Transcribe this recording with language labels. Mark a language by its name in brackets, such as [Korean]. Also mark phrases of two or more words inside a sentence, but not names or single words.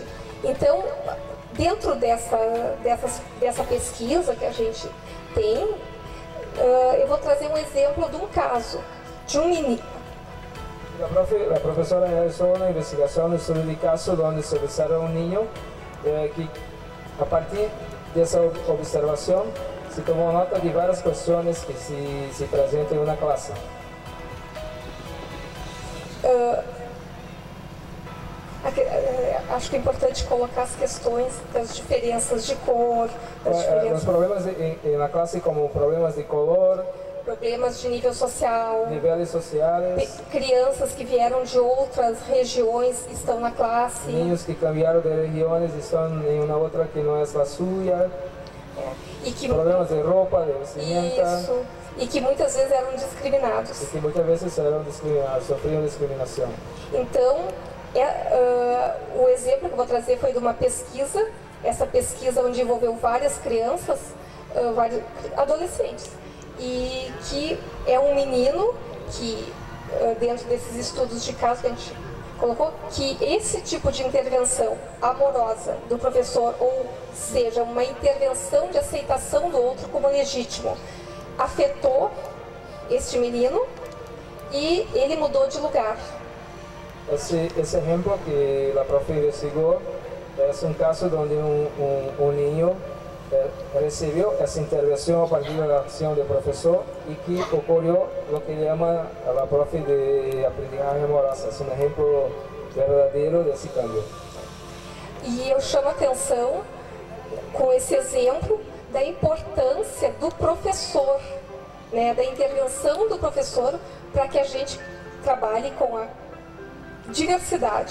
[Portuguese] Então, dentro dessa pesquisa que a gente tem, eu vou trazer um exemplo de um caso, de um menino. [Spanish] La profesora realizó una investigación sobre el caso donde se observa un niño que a partir de esa observación se tomó nota de varias cuestiones que se presentan en una clase. [Portuguese] Acho que é importante colocar as questões das diferenças de cor, [Spanish] Los problemas en la clase como problemas de color, [Portuguese] problemas de nível social, [Spanish] niveles sociales, [Portuguese] crianças que vieram de outras regiões estão na classe, [Spanish] niños que cambiaron de regiones y están en una otra que no es la suya, [Portuguese] e que, [Spanish] problemas de ropa, de vestimenta, [Portuguese] isso, e que muitas vezes eram discriminados. [Spanish] y que muchas veces eran discriminados, sufrieron discriminación. [Portuguese] Então, o exemplo que eu vou trazer foi de uma pesquisa, essa pesquisa onde envolveu várias crianças, vários adolescentes, e que é um menino que, dentro desses estudos de caso que a gente colocou, que esse tipo de intervenção amorosa do professor, ou seja, uma intervenção de aceitação do outro como legítimo, afetou este menino e ele mudou de lugar. [Spanish] Ese ejemplo que la profe investigó es un caso donde un niño recibió esa intervención a partir de la acción del profesor y que ocurrió lo que llama a la profe de aprendizaje amorosa. Es un ejemplo [Portuguese] verdadeiro desse [Spanish] cambio. [Portuguese] E eu chamo a atenção com esse exemplo da importância do professor, né, da intervenção do professor para que a gente trabalhe com a diversidade.